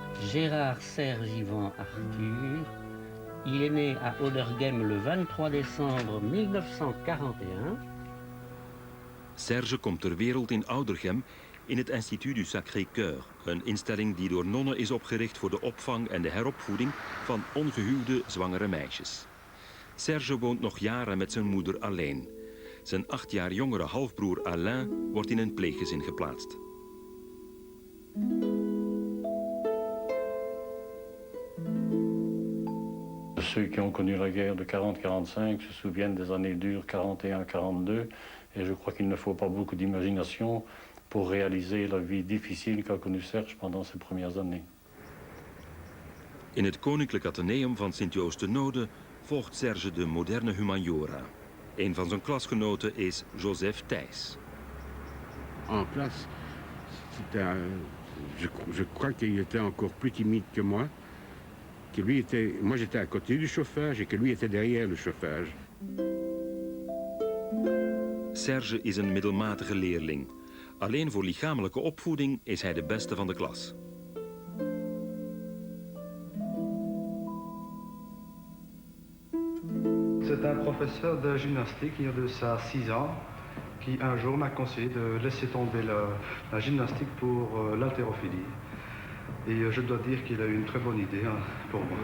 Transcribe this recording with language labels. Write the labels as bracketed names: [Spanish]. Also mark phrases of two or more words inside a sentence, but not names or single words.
[French] Gérard Serge Yvan Arthur. Il est né à Oderghem le 23 décembre 1941. [Dutch] Serge komt ter wereld in Oudergem in het Institut du Sacré-Cœur, een instelling die door nonnen is opgericht voor de opvang en de heropvoeding van ongehuwde zwangere meisjes. Serge woont nog jaren met zijn moeder alleen. Zijn 8 jaar jongere halfbroer Alain wordt in een pleeggezin geplaatst. [French] Ceux qui ont connu la guerre de 40-45 se souviennent des années dures 41-42 et je crois qu'il ne faut pas beaucoup d'imagination pour réaliser la vie difficile qu'a connue Serge pendant ses premières années. [Dutch] In het Koninklijk Atheneum van Sint-Joost de Node volgt Serge de moderne humaniora. Een van zijn klasgenoten is Joseph Thijs. [French] En classe, je crois qu'il était encore plus timide que moi. Que lui était, moi j'étais à côté du chauffage et que lui était derrière le chauffage. [Dutch] Serge is een middelmatige leerling. Alleen voor lichamelijke opvoeding is hij de beste van de klas. [French] C'est un professeur de gymnastique, il y a de ça 6 ans, qui un jour m'a conseillé de laisser tomber la gymnastique pour l'haltérophilie. Et je dois dire qu'il a eu une très bonne idée pour moi.